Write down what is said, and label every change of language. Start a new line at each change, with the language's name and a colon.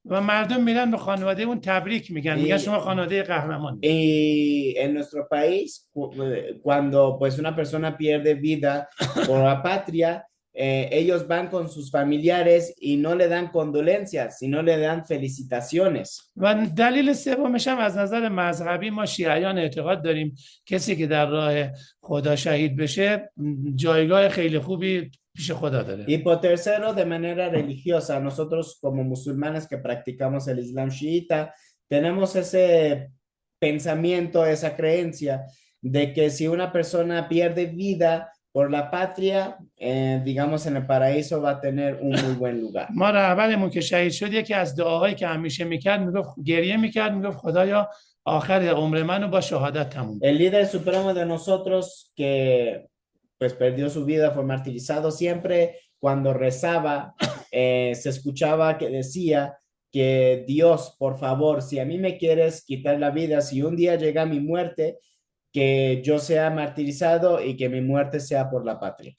Persian: و مردم میرن به خانواده اون تبریک میگن، میگن شما خانواده قهرمان.
Spanish: Y en nuestro país, cuando pues una persona pierde vida por la patria, ellos van con sus familiares y no le dan condolencias, sino le dan felicitaciones.
Persian: و دلیل سومش هم از نظر مذهبی ما شیعیان اعتقاد داریم کسی که در راه خدا شهید بشه جایگاه خیلی خوبی پیش خدا داره.
Spanish: Y por tercero, de manera religiosa, nosotros como musulmanes que practicamos el Islam chiita, tenemos ese pensamiento, esa creencia de que si una persona pierde vida por la patria, digamos en el paraíso va a tener un muy buen lugar.
Persian: ما رهبرمون که شهید شد یکی از دعاهایی که همیشه میکرد میگفت گریه میکرد میگفت خدایا آخر عمر منو با شهادت تموم.
Spanish: El líder supremo de nosotros que pues perdió su vida, fue martirizado, siempre cuando rezaba se escuchaba que decía que Dios, por favor, si a mí me quieres quitar la vida, si un día llega mi muerte, que yo sea martirizado y que mi muerte sea por la patria.